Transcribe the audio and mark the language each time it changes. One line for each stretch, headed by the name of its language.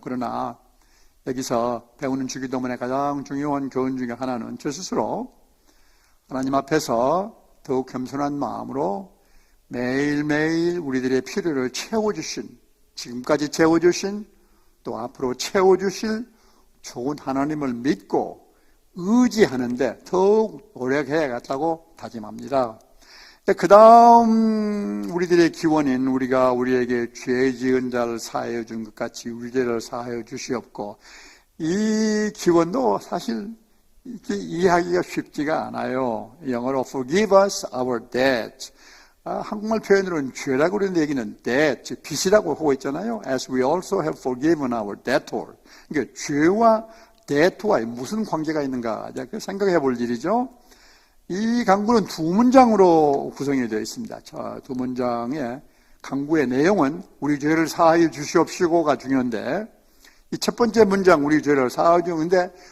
Korean: 그러나 여기서 배우는 주기도문의 가장 중요한 교훈 중에 하나는 저 스스로 하나님 앞에서 더욱 겸손한 마음으로 매일매일 우리들의 필요를 채워주신, 지금까지 채워주신, 또 앞으로 채워주실 좋은 하나님을 믿고 의지하는데 더욱 노력해야겠다고 다짐합니다. 그 다음 우리들의 기원인 우리가 우리에게 죄 지은 자를 사하여 준 것 같이 우리 죄를 사하여 주시옵고, 이 기원도 사실 이렇게 이해하기가 쉽지가 않아요. 영어로
English: forgive us our debt.
Korean: 한국말 표현으로는 죄라고 그러는 얘기는 debt, 빚이라고 하고 있잖아요.
English: As we also have forgiven our debtor.
Korean: 그러니까 죄와 debt와 무슨 관계가 있는가 생각해 볼 일이죠. 이 강구는 두 문장으로 구성이 되어 있습니다. 두 문장의 강구의 내용은 우리 죄를 사하여 주시옵시고가 중요한데, 이 첫 번째 문장 우리 죄를 사하여 주는데